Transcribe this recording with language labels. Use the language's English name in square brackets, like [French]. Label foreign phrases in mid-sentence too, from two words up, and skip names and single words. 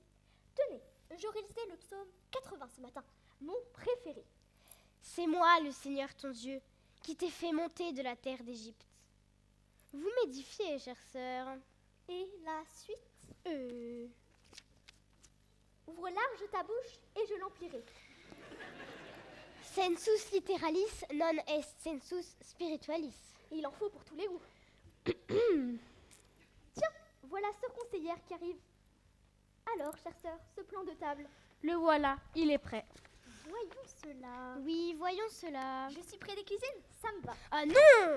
[French] Tenez, je réalisais le psaume 80 ce matin, mon préféré. C'est moi, le Seigneur ton Dieu, qui t'ai fait monter de la terre d'Égypte. Vous m'édifiez, chère sœur. Et la suite? Ouvre large ta bouche et je l'emplirai. [Latin] Sensus literalis non est sensus spiritualis. [French] Il en faut pour tous les goûts. Tiens, voilà sœur conseillère qui arrive. Alors, chère sœur, ce plan de table, Le voilà, il est prêt. voyons cela. Oui, voyons cela. Je suis près des cuisines, ça me va. Ah non!